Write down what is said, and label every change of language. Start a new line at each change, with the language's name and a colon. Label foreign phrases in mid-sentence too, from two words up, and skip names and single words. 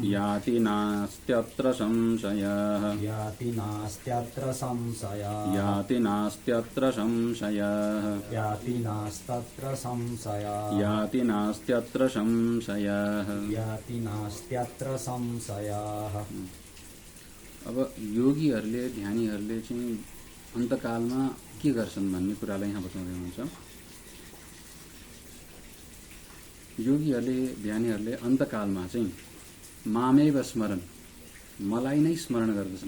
Sanskrit: याति नास्त्यत्र संशयः याति नास्त्यत्र संशयः याति नास्त्यत्र संशयः याति नास्तत्र संशयः याति नास्त्यत्र संशयः याति नास्त्यत्र संशयः।
Nepali: अब योगीहरूले, ध्यानीहरूले चाहिँ अन्तकालमा के गर्छन् भन्ने कुरालाई यहाँ बताउँदै हुनुहुन्छ। योगीहरूले, ध्यानीहरूले अन्तकालमा चाहिँ मामेव स्मरण, मलाई नै स्मरण गर्दछन्।